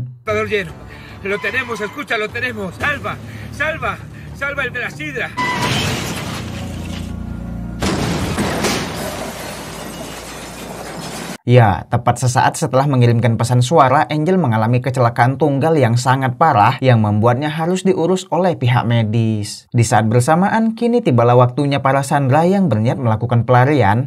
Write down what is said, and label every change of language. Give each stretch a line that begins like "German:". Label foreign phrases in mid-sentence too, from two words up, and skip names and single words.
Spanish: Lo tenemos, escucha, lo tenemos. Salva, salva, salva el de la sidra.
Indonesian: Ya, tepat sesaat setelah mengirimkan pesan suara, Angel mengalami kecelakaan tunggal yang sangat parah yang membuatnya harus diurus oleh pihak medis. Di saat bersamaan, kini tibalah waktunya para Sandra yang berniat melakukan pelarian.